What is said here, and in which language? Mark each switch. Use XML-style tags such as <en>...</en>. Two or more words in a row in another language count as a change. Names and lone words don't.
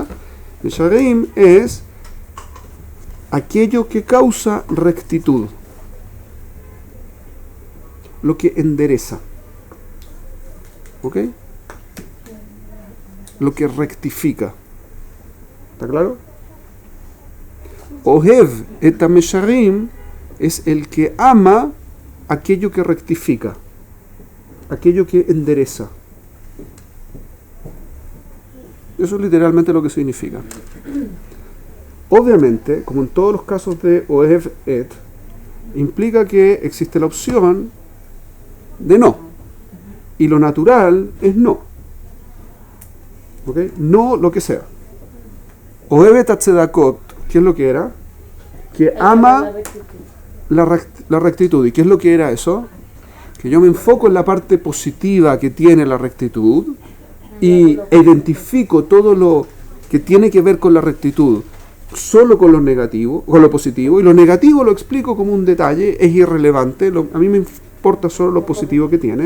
<es>Mesharim es aquello que causa rectitud, lo que endereza, ¿ok? Lo que rectifica. ¿Está claro?</es> <he>אוהב את מישרים</he> <es>es el que ama aquello que rectifica, aquello que endereza. Eso es literalmente lo que significa. Obviamente, como en todos los casos de</es> <he>אוהב את,</he> <es>implica que existe la opción de no. Y lo natural es no. ¿Ok? No lo que sea.</es> <he>אוהב את צדקות,</he> <es>¿qué es lo que era? Que ama la rectitud. ¿Y qué es lo que era eso? Que yo me enfoco en la parte positiva que tiene la rectitud y identifico todo lo que tiene que ver con la rectitud solo con lo negativo, con lo positivo, y lo negativo lo explico como un detalle, es irrelevante, a mí me importa solo lo positivo que tiene.</es>